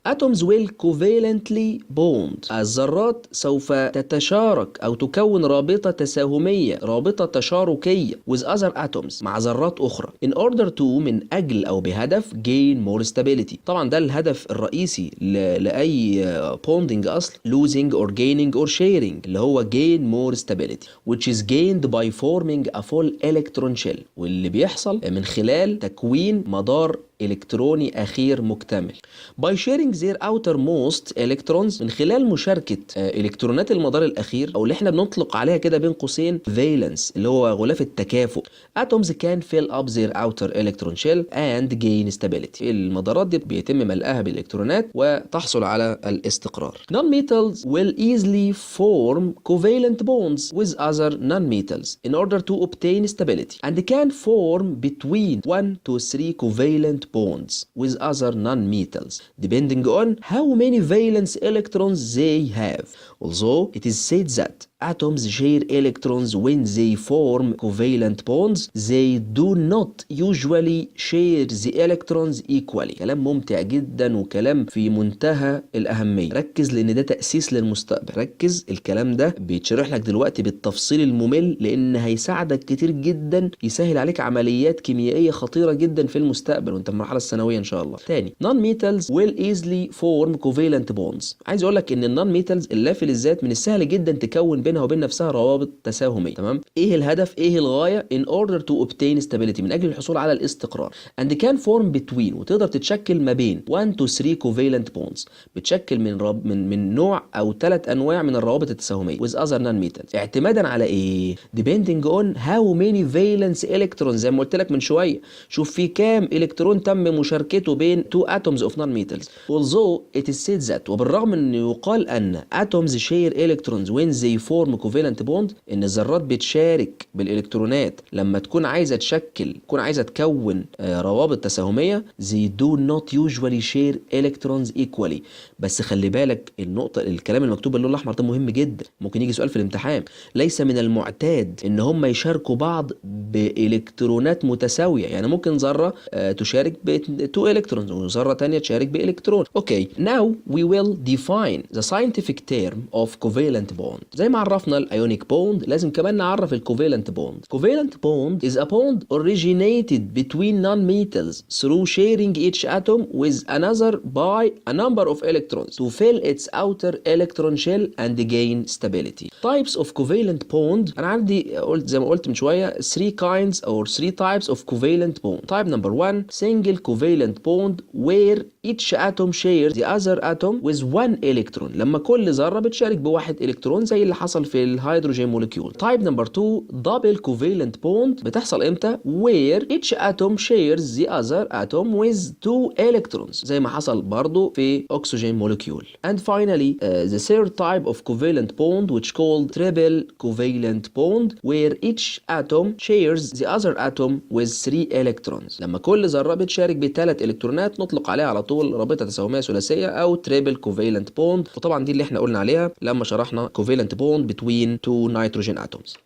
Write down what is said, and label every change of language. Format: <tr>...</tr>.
<en>Atoms will covalently bond.</en> <ar>الذرات سوف تتشارك او تكون رابطة تساهمية، رابطة تشاركية</ar> <en>with other atoms</en> <ar>مع ذرات اخرى</ar> <en>in order to</en> <ar>من اجل او بهدف</ar> <en>gain more stability.</en> <ar>طبعا ده الهدف الرئيسي لأي bonding أصل</ar> <en>losing or gaining or sharing</en> <ar>اللي هو</ar> <en>gain more stability which is gained by forming a full electron shell،</en> <ar>واللي بيحصل من خلال تكوين مدار إلكتروني أخير مكتمل.</ar> <en>by sharing their outermost electrons</en> <ar>من خلال مشاركة إلكترونات المدار الأخير أو اللي احنا بنطلق عليها كده بين قوسين valence اللي هو غلاف التكافؤ.</ar> <en>atoms can fill up their outer electron shell and gain stability.</en> <ar>المدارات دي بيتم ملئها بالإلكترونات وتحصل على الاستقرار.</ar> <en>non-metals will easily form covalent bonds with other non-metals in order to obtain stability and can form between 1 to 3 covalent bonds with other non-metals depending on how many valence electrons they have. Although it is said that atoms share electrons when they form covalent bonds, they do not usually share the electrons equally.</en> <ar>كلام ممتع جدا وكلام في منتهى الأهمية. ركز لأن ده تأسيس للمستقبل. ركز، الكلام ده بيتشرح لك دلوقتي بالتفصيل الممل لأن هيساعدك كتير جدا، يسهل عليك عمليات كيميائية خطيرة جدا في المستقبل وانت في المرحلة الثانوية إن شاء الله. تاني،</ar> <en>non-metals will easily form covalent bonds.</en> <ar>عايز أقول لك إن non-metals اللافل الذات من السهل جدا تكون بينها وبين نفسها روابط تساهمية. تمام؟ إيه الهدف؟ إيه الغاية؟</ar> <en>in order to obtain stability</en> <ar>من أجل الحصول على الاستقرار.</ar> <en>and can form between</en> <ar>وتقدر تتشكل ما بين</ar> <en>1 to 3 covalent bonds.</en> <ar>بتشكل من نوع أو 3 أنواع من الروابط التساهمية</ar> <en>with other non-metals.</en> <ar>اعتمادا على إيه؟</ar> <en>depending on how many valence electrons</en> <ar>زي ما قلت لك من شوية. شوف في كام إلكترون تم مشاركته بين</ar> <en>2 atoms of non-metals. although it is said that</en> <ar>وبالرغم أن يقال أن</ar> <en>atoms share electrons when they form covalent bond</en> <ar>إن الذرات بتشارك بالإلكترونات لما تكون عايزة تكون روابط تساهمية.</ar> <en>they do not usually share electrons equally.</en> <ar>بس خلي بالك النقطة، الكلام المكتوب باللون الأحمر ده مهم جدا، ممكن يجي سؤال في الامتحان. ليس من المعتاد إن هم يشاركوا بعض بإلكترونات متساوية. يعني ممكن ذرة تشارك ب 2 إلكترونز وذرة تانية تشارك بإلكترون.</ar> <en>Okay, now we will define the scientific term of covalent bond.</en> <ar>زي ما عرفنا الأيونيك بوند لازم كمان نعرف الكوفالنت بوند.</ar> <en>Covalent bond is a bond originated between non-metals through sharing each atom with another by a number of electrons to fill its outer electron shell and gain stability. Types of covalent bond</en> <ar>أنا عندي زي ما قلت من شوية</ar> <en>3 kinds or 3 types of covalent bond. Type number 1 single covalent bond where each atom shares the other atom with 1 electron.</en> <ar>لما كل ذرة بتشارك بواحد إلكترون زي اللي حصل في الهيدروجين مولكيول.</ar> <en>Type number 2 double covalent bond</en> <ar>بتحصل إمتى؟</ar> <en>where each atom shares the other atom with 2 electrons</en> <ar>زي ما حصل برضو في أكسجين مولكيول.</ar> <en>And finally the third type of covalent bond which called triple covalent bond where each atom shares the other atom with 3 electrons.</en> <ar>لما كل ذرة بتشارك ب3 إلكترونات نطلق عليها على طول رابطة تساهمية ثلاثية أو</ar> <en>triple covalent bond.</en> <ar>وطبعا دي اللي احنا قلنا عليها عليها لما شرحنا</ar> <en>covalent bond between two nitrogen atoms.</en>